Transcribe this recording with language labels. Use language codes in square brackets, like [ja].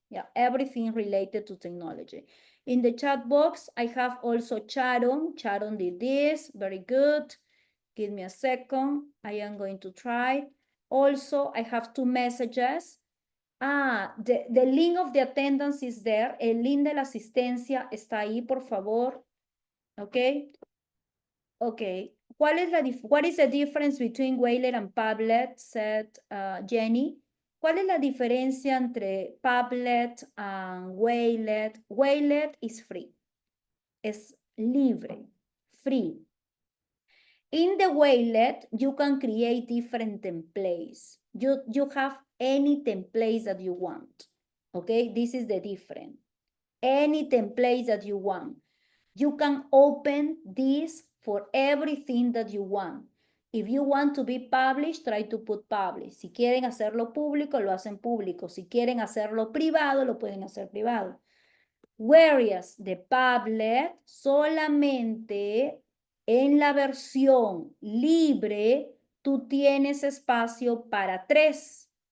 [en] Yeah, everything related to technology. In the chat box, I have also Sharon. Sharon did this, very good. Give me a second. I am going to try. Also, I have 2 messages. The link of the attendance is there. [es] El link de la asistencia está ahí, por favor. [en] Okay. Okay. What is the difference between Waylon and Padlet? Said Jenny. [es] ¿Cuál es la diferencia entre Padlet and Waylon? [en] Waylon is free. [es] Es libre, [en] free. In the Waylon, you can create different templates. You have any templates that you want. Okay, this is the difference. Any templates that you want. You can open this for everything that you want. If you want to be published, try to put publish. [es] Si quieren hacerlo público, lo hacen público. Si quieren hacerlo privado, lo pueden hacer privado. [en] Whereas the [es] Padlet solamente en la versión libre, tú tienes espacio para 3.